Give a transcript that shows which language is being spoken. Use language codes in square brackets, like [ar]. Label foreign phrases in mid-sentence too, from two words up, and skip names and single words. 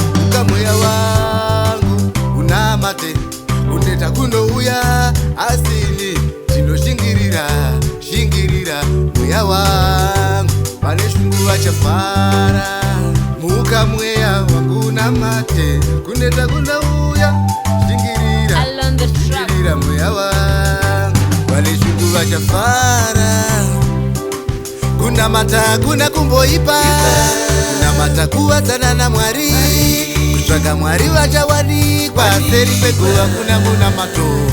[sn] Uka mweya wangu, unamate. Kuneta kunouya, asi ini ndinoshingirira, shingirira mweya wangu. Vane shungu vachafara. Muka mweya wangu unamate. Kuneta kunouya, shingirira, [en] Along the track. [sn] shingirira mweya wangu. Vane shungu vachafara. Kunamata hakuna kumboipa. Kunamata kuwadzana na Mwari. Kutsvaga Mwari vachawanikwa. Seri kwekuva kuna munamato.